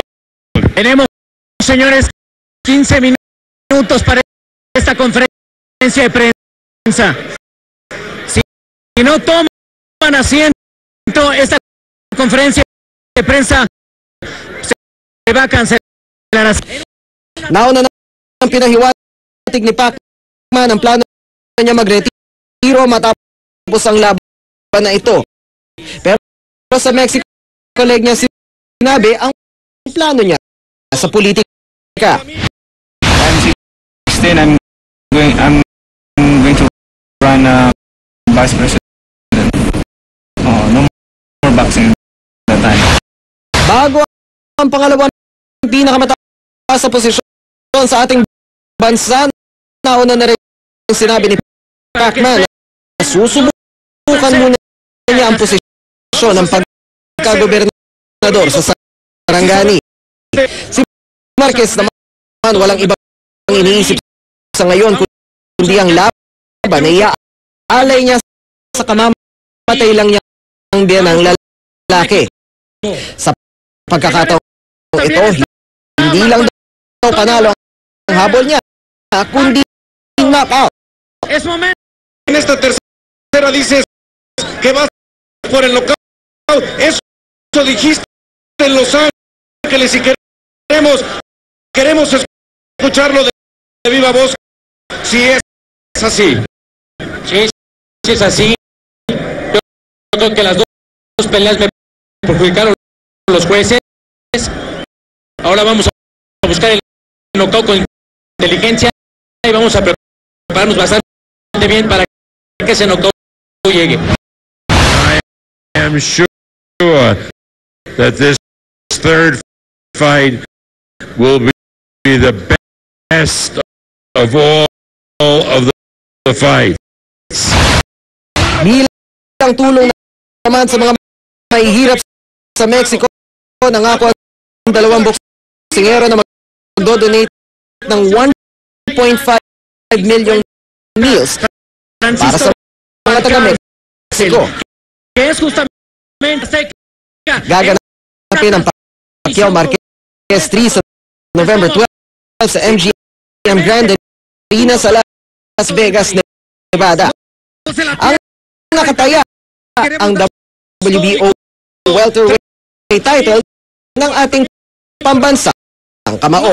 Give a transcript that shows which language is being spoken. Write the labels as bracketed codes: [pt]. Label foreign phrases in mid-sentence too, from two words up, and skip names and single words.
[es] Tenemos, señores, 15 minutos para esta conferencia de prensa. Si no toman asiento, esta conferencia de prensa se va a cancelar. [tl] Nauna na ang pinahiwatig ni Pacman ang plano niya magretiro matapos ang laban na ito. Pero sa Mexico leg niya sinabi ang plano niya sa politika. [en] I'm 16. I'm going to run vice president. No more boxing that time. [tl] Bago ang pangalawang pinakamataas sa posisyon sa ating bansa, nauna na rin sinabi ni Pacman na susubukan muna niya ang posisyon ng pagkagobernador sa Sarangani. Si Marquez naman walang ibang iniisip sa ngayon kundi ang laban na iaalay niya sa kamamatay lang niya ang biyan ng lalaki. Sa pagkakataon ito, hindi lang daw panalo ang habol niya, kundi knockout. [es] En esta tercera dices que vas por el knockout. Eso dijiste en Los Ángeles y queremos escucharlo de viva voz si es así. Sí, sí es así. Yo creo que las dos peleas me perjudicaron los jueces. Ahora vamos a buscar el knockout con inteligencia y vamos a prepararnos bastante bien para que ese knockout llegue. [en] I am sure that this third fight will be the best of all of the fights. [tl] Bilang tulong naman sa mga mahihirap sa Mexico, nangako ang dalawang boksingero na mag-donate ng 1.5 [en] million meals [tl] para sa mga taga-Mexico. [es] Que es justamente [tl] Gaganapin ang Pacquiao Marquez 3 sa November 12 sa MGM Grand Arena sa Las Vegas, Nevada. Ang nakataya ang WBO [en] welterweight title [tl] ng ating pambansang kamao.